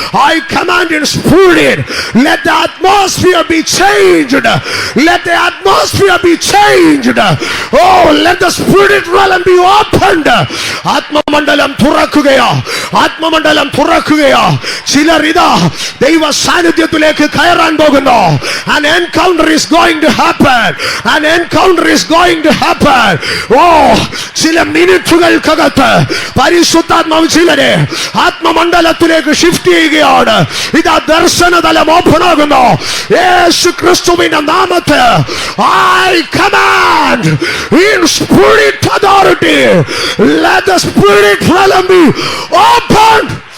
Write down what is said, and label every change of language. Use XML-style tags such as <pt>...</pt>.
<en>I command in spirit, let the atmosphere be changed. Let the atmosphere be changed. Let the spirit realm be opened.</en> <ml>ആത്മമണ്ഡലം തുറക്കുകയോ, ആത്മമണ്ഡലം തുറക്കുകയോ. ചിലർ ഇതാ ദൈവ സാന്നിധ്യത്തിലേക്ക് കയറാൻ പോകുന്നു.</ml> <en>An encounter is going to happen. An encounter is going to happen.</en> <ml>ചില മിനിറ്റുകൾക്കകത്ത് പരിശുദ്ധാത്മാവ് ചിലരെ ആത്മമണ്ഡലത്തിലേക്ക് shift ചെയ്യുകയാണ്. ഇതാ ദർശനതലം ഓപ്പൺ ആകുന്നു. യേശു ക്രിസ്തുവിന്റെ നാമത്തിൽ</ml> <en>I command in spirit authority, let the spirit realm be opened.</en>